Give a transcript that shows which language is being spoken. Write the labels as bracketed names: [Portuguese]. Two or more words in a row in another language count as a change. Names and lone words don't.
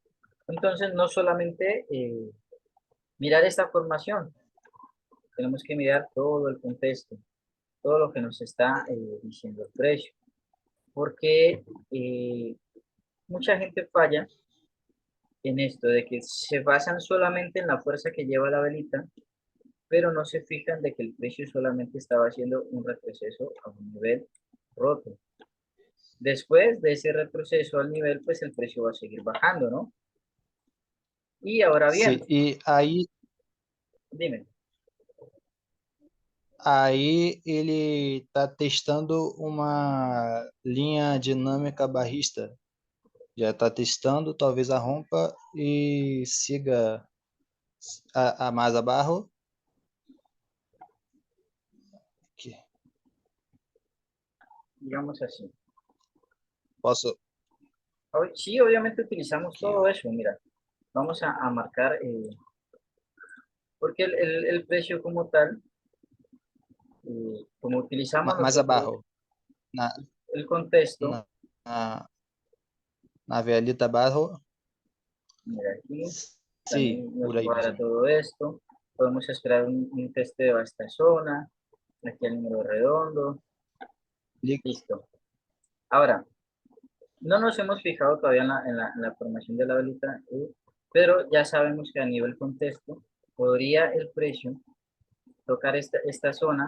[Spanish] Entonces, no solamente mirar esta formación, tenemos que mirar todo el contexto, todo lo que nos está diciendo el precio, porque mucha gente falla en esto, de que se basan solamente en la fuerza que lleva la velita, pero no se fijan de que el precio solamente estaba haciendo un retroceso a un nivel roto. Después de ese retroceso al nivel, pues el precio va a seguir bajando, ¿no? Y ahora [Portuguese] sim. [Spanish] bien, [Portuguese] E [Spanish] dime, [Portuguese] aí ele está testando uma linha dinâmica barrista. Já está testando, talvez a rompa e siga a mais abaixo. Aqui. [Spanish] digamos así. [Portuguese] Posso. [Spanish] Sí, obviamente utilizamos [Portuguese] Aqui, [Spanish] todo [Portuguese] ó. [Spanish] eso, mira, vamos a marcar, porque el precio como tal, como utilizamos [Portuguese] Mais [Spanish] nosotros [Portuguese] abaixo. Na, [Spanish] el contexto, [Portuguese] na, na, na velhita abaixo. [Spanish] mira aquí, [Portuguese] Sim, [Spanish] también nos [Portuguese] por aí [Spanish] cuadra [Portuguese] mesmo. [Spanish] todo esto, podemos esperar un testeo a esta zona, aquí el número redondo, Li- listo. Ahora, no nos hemos fijado todavía en la formación de la velita, pero ya sabemos que a nivel contexto, podría el precio tocar esta zona,